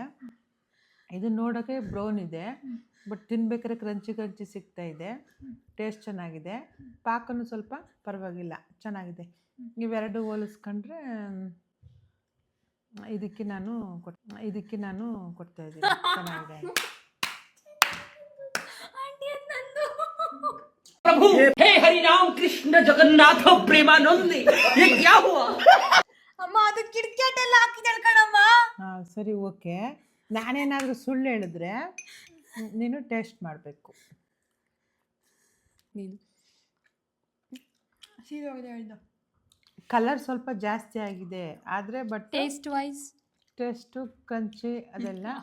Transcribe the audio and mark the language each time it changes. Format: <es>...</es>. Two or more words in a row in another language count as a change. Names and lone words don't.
<kn>ಇದು ನೋಡೋಕ್ಕೆ ಬ್ರೌನ್ ಇದೆ, ಬಟ್ ತಿನ್ಬೇಕಾದ್ರೆ ಕ್ರಂಚಿ ಸಿಗ್ತಾ ಇದೆ. ಟೇಸ್ಟ್ ಚೆನ್ನಾಗಿದೆ. ಪಾಕನೂ ಸ್ವಲ್ಪ ಪರವಾಗಿಲ್ಲ, ಚೆನ್ನಾಗಿದೆ. ಇವೆರಡು ಹೋಲಿಸ್ಕೊಂಡ್ರೆ ಇದಕ್ಕೆ ನಾನು ಕೊಡ್ತಾ ಇದ್ದೀನಿ. ಚೆನ್ನಾಗಿದೆ.</kn> <hi>प्रभु हे हरि राम कृष्ण जगन्नाथ प्रेमानंद ये क्या हुआ?</hi> <kn>ಅಮ್ಮ, ಅದು ಕಿಟ್ಕ್ಯಾಟ್ ಎಲ್ಲ ಹಾಕಿದ್ದಾಳೆ ಕಣಮ್ಮ. ಹಾಂ, ಸರಿ, ಓಕೆ. ನಾನೇನಾದರೂ ಸುಳ್ಳು ಹೇಳಿದ್ರೆ ನೀನು ಟೇಸ್ಟ್ ಮಾಡಬೇಕು. ನೀನು ಸೀರೆ ಹೇಳ್ದ ಕಲರ್ ಸ್ವಲ್ಪ ಜಾಸ್ತಿ ಆಗಿದೆ, ಆದರೆ</kn> <en>but taste</en> <kn>ಕಂಚಿ ಅದೆಲ್ಲ.</kn>